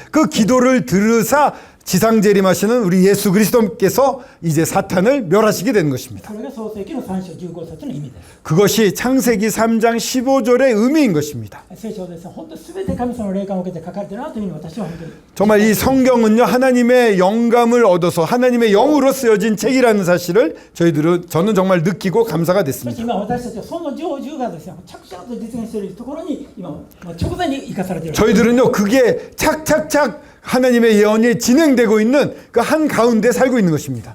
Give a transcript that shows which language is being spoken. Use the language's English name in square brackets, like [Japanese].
[Korean] 그 기도를 들으사 지상재림하시는 우리 예수 그리스도께서 이제 사탄을 멸하시게 되는 것입니다. [Japanese] それが創世記の3章15節の意味です。 [Korean] 그것이 창세기 3장 15절의 의미인 것입니다. [Japanese] 聖書ですね、本当に全て神様の霊感を受けて書かれているなというふうに私は本当に [Korean] 정말 이 성경은요 하나님의 영감을 얻어서 하나님의 영으로 쓰여진 책이라는 사실을 저는 정말 느끼고 감사가 [Japanese] そして [Korean] 됐습니다. [Japanese] 今私たちはその成就がですね、着々と実現しているところに今直前に生かされている。 [Korean] 저희들은요 그게 착착착 하나님의 예언이 진행되고 있는 그 한 가운데 살고 있는 것입니다.